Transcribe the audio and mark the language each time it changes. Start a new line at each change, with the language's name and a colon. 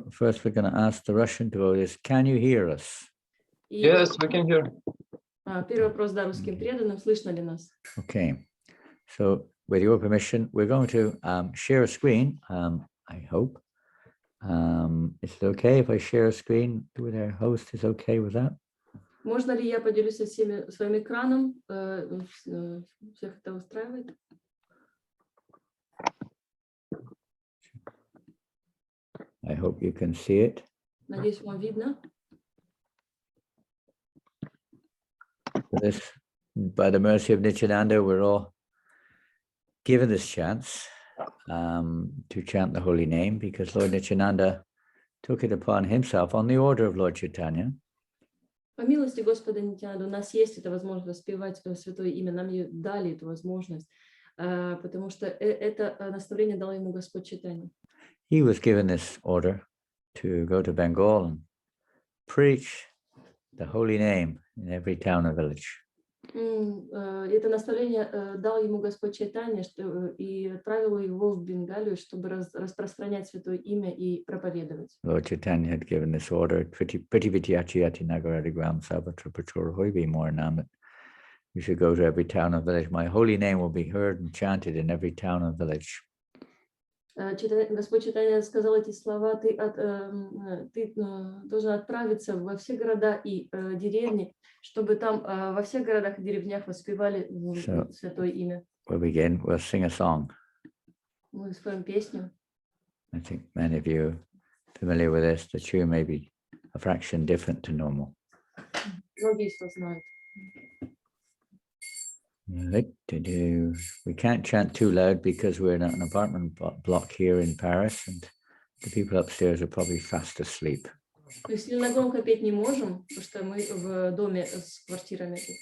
English: First, we're going to ask the Russian devotees, can you hear us? Yes, we can hear.
Russian: Первый вопрос, да, русским преданным, слышно ли нас?
English: Okay, so with your permission, we're going to share a screen, I hope. Is it okay if I share a screen with our host? Is okay with that?
Russian: Можно ли я поделюсь со всеми своим экраном? Всех это устраивает?
English: I hope you can see it.
Russian: Надеюсь, вам видно.
English: This, by the mercy of Nityananda, we're all given this chance to chant the holy name because Lord Nityananda took it upon himself on the order of Lord Chaitanya.
Russian: По милости Господа Нитянанды у нас есть эта возможность воспевать святое имя, нам ее дали эту возможность, потому что это наставление дал ему Господь Чайтанья.
English: He was given this order to go to Bengal and preach the holy name in every town and village.
Russian: Это наставление дал ему Господь Чайтанья и отправил его в Бенгалию, чтобы распространять святое имя и проповедовать.
English: Lord Chaitanya had given this order,
Bangla: VIDAJATE Nagaradigram Savatra Prachora Hoibi Moranam.
English: You should go to every town and village. My holy name will be heard and chanted in every town and village.
Russian: Господь Чайтанья сказал эти слова: ты должен отправиться во все города и деревни, чтобы там во всех городах и деревнях воспевали святое имя.
English: We'll begin. We'll sing a song.
Russian: Мы споем песню.
English: I think many of you are familiar with this. The tune may be a fraction different to normal.
Russian: Многие из вас знают.
English: We can't chant too loud because we're in an apartment block here in Paris and the people upstairs are probably fast asleep.
Russian: То есть сильно громко петь не можем, потому что мы в доме с квартирами.